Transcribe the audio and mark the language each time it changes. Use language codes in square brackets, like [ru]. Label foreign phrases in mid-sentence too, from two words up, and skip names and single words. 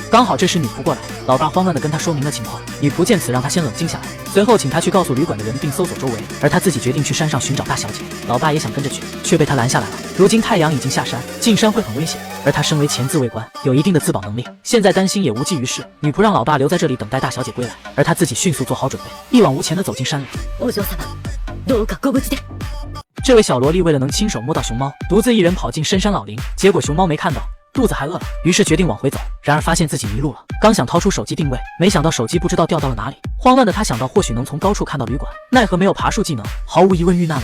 [zh] 刚好这时女仆过来，老爸慌乱地跟她说明了情况。女仆见此让她先冷静下来，随后请她去告诉旅馆的人并搜索周围，而她自己决定去山上寻找大小姐。老爸也想跟着去，却被她拦下来了。如今太阳已经下山，进山会很危险，而他身为前自卫官，有一定的自保能力，现在担心也无济于事。女仆让老爸留在这里等待大小姐归来，而他自己迅速做好准备，一往无前地走进山里。 [ja] お嬢様、どうかご無事で。 [zh] 这位小萝莉为了能亲手摸到熊猫，独自一人跑进深山老林，结果熊猫没看到，肚子还饿了，于是决定往回走。然而发现自己迷路了，刚想掏出手机定位，没想到手机不知道掉到了哪里。慌乱的他想到或许能从高处看到旅馆，奈何没有爬树技能，毫无疑问遇难了。